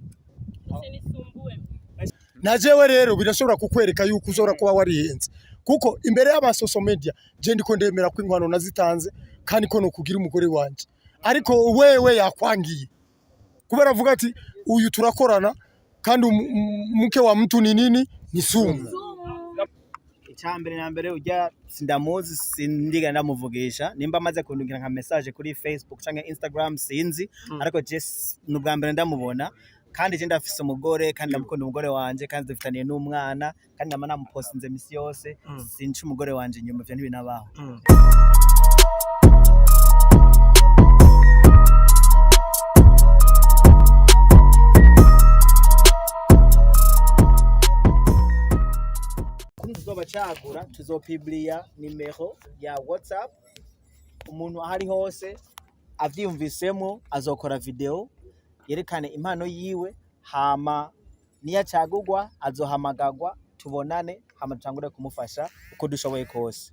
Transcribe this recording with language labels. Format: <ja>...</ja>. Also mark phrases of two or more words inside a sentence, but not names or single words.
<rn>Najewe rero birashobora kukwereka yuko uzora kuba warihenze. Kuko imbere y'abasoso media je ndiko ndemera ko inkwano nazitanze kandi ko no kugira umugore wanje. Ariko wewe yakwangiye. Kubera avuga ati uyu turakorana kandi</rn> <sw>muke wa mtu ni nini? Ni sumu.</sw> <rn>Icyambere na mbere ujya sindamuzi sindiga ndamuvugisha nimba amaze kundungira nka message kuri Facebook cyangwa Instagram sinzi ariko just nubwa mbere ndamubona kandi je ndafise umugore kandi ndamukunda umugore wanje kandi dufitaniye n'umwana kandi namana mupostinze misi yose sinci umugore wanje nyuma byo ntibinabaho. Tuzobacagura tuzopublia nimero ya WhatsApp umuntu ahari hose avyumvisemo azokora video yerekane impano yiwe hama niyacagurwa azohamagagwa tubonane hama tutangure kumufasha uko dushoboye kose.</rn>